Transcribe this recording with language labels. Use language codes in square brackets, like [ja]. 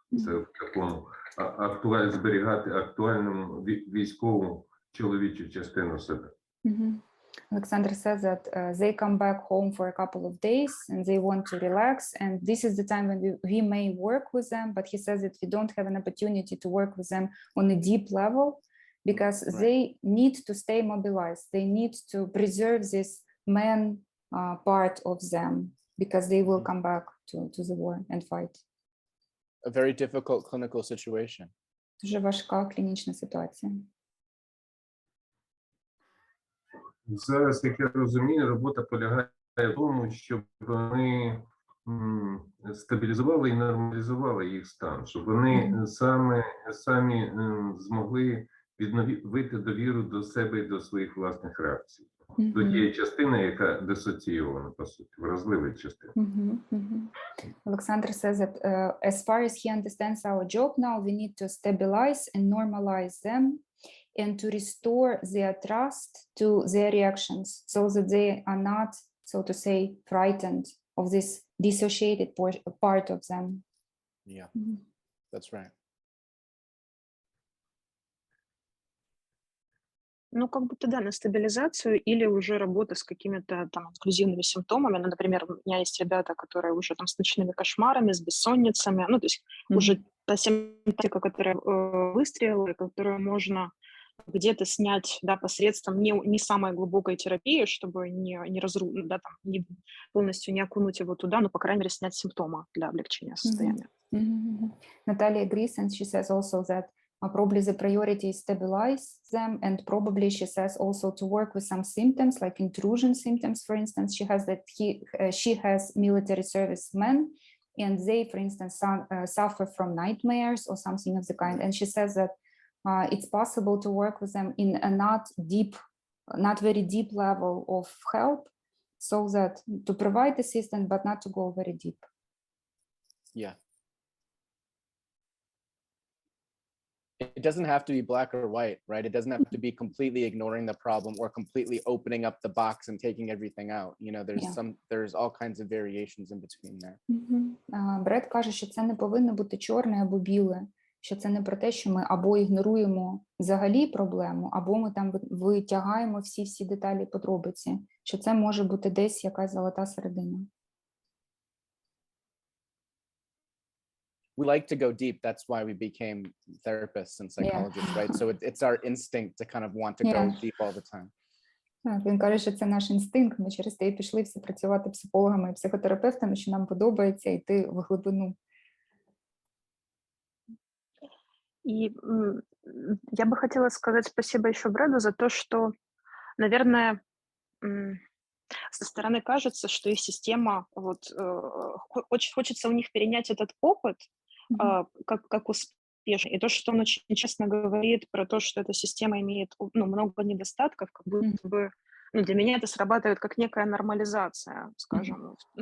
[uk] Це в такому зберігати актуальному військову чоловічу частину себе. [en] Alexander says that they come back home for a couple of days and they want to relax, and this is the time when we may work with them, but he says that we don't have an opportunity to work with them on a deep level because they need to stay mobilized. They need to preserve this man part of them because they will come back to the war and fight. A very difficult clinical situation. [uk] Дуже важка клінічна ситуація. Зараз, як я розумію, робота полягає в тому, щоб вони стабілізували і нормалізували їх стан, щоб вони самі змогли відновити довіру до себе і до своїх власних реакцій. До тієї частини, яка дисоційована, по суті, вразливої частини. [en] Alexander says that as far as he understands our job now, we need to stabilize and normalize them and to restore their trust to their reactions so that they are not, so to say, frightened of this dissociated part of them. Yeah, that's right. [ru] Ну, как будто, да, на стабилизацию или уже работа с какими-то там инклюзивными симптомами. Ну, например, у меня есть ребята, которые уже там с ночными кошмарами, с бессонницами, ну, то есть уже та симптоматика, которая выстрелила, которую можно где-то снять, да, посредством не самой глубокой терапии, чтобы да, там, не полностью не окунуть его туда, но, по крайней мере, снять симптомы для облегчения состояния. [en] Natalia agrees, and she says also that probably the priority is stabilize them, and probably she says also to work with some symptoms like intrusion symptoms. For instance, she has military servicemen, and they, for instance, suffer from nightmares or something of the kind. And she says that it's possible to work with them in a not very deep level of help, so that to provide assistance, but not to go very deep. Yeah. It doesn't have to be black or white, right? It doesn't have to be completely ignoring the problem or completely opening up the box and taking everything out. You know, there's all kinds of variations in between there. [uk] Бред каже, що це не повинно бути чорне або біле, що це не про те, що ми або ігноруємо взагалі проблему, або ми там витягаємо всі деталі, подробиці, що це може бути десь якась золота середина. [en] We like to go deep. That's why we became therapists and psychologists, right? So it's our instinct to kind of want to go deep all the time. [uk] Так, він каже, що це наш інстинкт. Ми через те і пішли всі працювати психологами і психотерапевтами, що нам подобається йти в глибину. [ru] И я бы хотела сказать спасибо еще Бреду за то, что, наверное, со стороны кажется, что их система, вот, хочется у них перенять этот опыт как успешный. И то, что он очень честно говорит про то, что эта система имеет много недостатков, как будто бы для меня это срабатывает как некая нормализация, скажем.